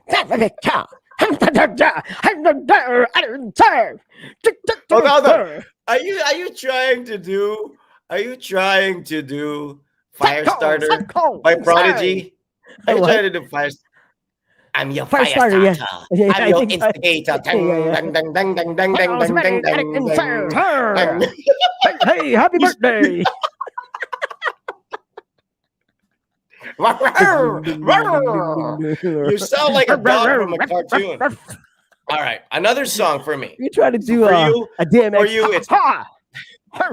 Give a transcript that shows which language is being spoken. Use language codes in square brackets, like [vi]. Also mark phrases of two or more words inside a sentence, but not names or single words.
[en] Hold on. Are you trying to do Techno, Firestarter psycho, by sorry. Prodigy? Are you trying What? to do Fire? I'm your Fire fire starter, yeah. starter. Yeah, I'm I your think instigator. yeah, Dang, yeah. dang, dang, dang, dang, dang, I dang, was dang, ready, dang, Eric dang, and Sir. dang, Her. dang. Hey, hey, happy You, birthday. Ding, ding, ding, ding, ding, ding, ding. you sound like a dog from a cartoon. All right, another song for me. You try to So do a for DMX. you, it's Ha, ha,